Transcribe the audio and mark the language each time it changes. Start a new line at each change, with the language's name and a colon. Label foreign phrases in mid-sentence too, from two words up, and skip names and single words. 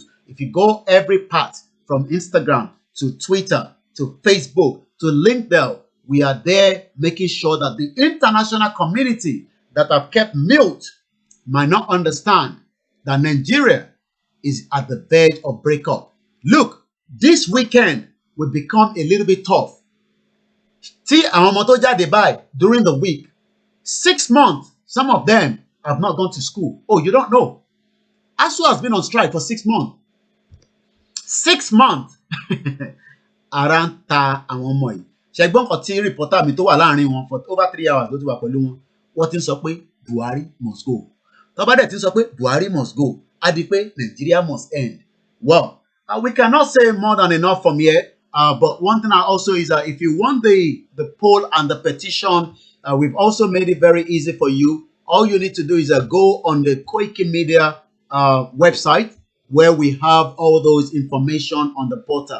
English: If you go every part from Instagram to Twitter to Facebook to LinkedIn, we are there making sure that the international community that have kept mute might not understand that Nigeria is at the verge of breakup. Look, this weekend will become a little bit tough. See,
Yoruba: àwọn ọmọ tó jáde báyìí
English: during the week, 6 months, some of them have not gone to school. Oh, you don't know. ASU has been on strike for 6 months. 6 months.
Yoruba: Ara ń ta àwọn ọmọ yìí. Ṣẹ̀gbọ́n kan tí reporter mi tó wà láàrin wọn
English: for over 3 hours
Yoruba: ló ti wà pẹ̀lú wọn. Wọ́n ti ń sọ pé Buhari
English: must go.
Yoruba: Tó bá dẹ̀ ti ń sọ pé Buhari
English: must go,
Yoruba: á di pé Nigeria
English: must end. Well, we cannot say more than enough from here. But one thing also is that if you want the poll and the petition, we've also made it very easy for you. All you need to do is go on the Koiki Media website where we have all those information on the portal.